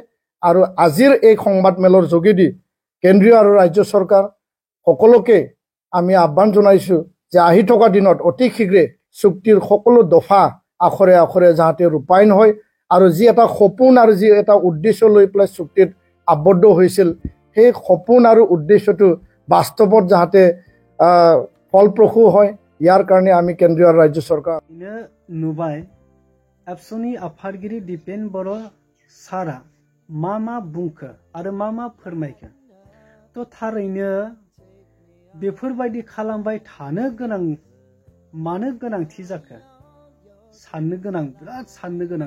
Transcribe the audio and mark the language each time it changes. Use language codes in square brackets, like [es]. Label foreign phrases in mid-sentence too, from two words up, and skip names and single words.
[as] আৰু আজিৰ এই সংবাদমেলৰ যোগেদি কেন্দ্ৰীয় আৰু ৰাজ্য চৰকাৰ সকলোকে আমি আহ্বান জনাইছোঁ যে আহি থকা দিনত অতি শীঘ্ৰে চুক্তিৰ সকলো দফা আখৰে আখৰে যাতে ৰূপায়ণ হয় আৰু যি এটা সপোন আৰু যি এটা উদ্দেশ্য লৈ পেলাই চুক্তিত আবদ্ধ হৈছিল, সেই সপোন আৰু উদ্দেশ্যটো বাস্তৱত যাতে ফলপ্ৰসূ হয়, ইয়াৰ কাৰণে আমি কেন্দ্ৰীয় আৰু ৰাজ্য চৰকাৰ [brx] নুবাই एबसुनि आफादगिरि दिपेन बर' सारा मा बुंखो आरो मा फोरमायखो। तो थारैनो बेफोरबायदि खालामबाय थानो गोनां मानो गोनांथि जाखो साननो गोनां, बिराद साननो गोनां।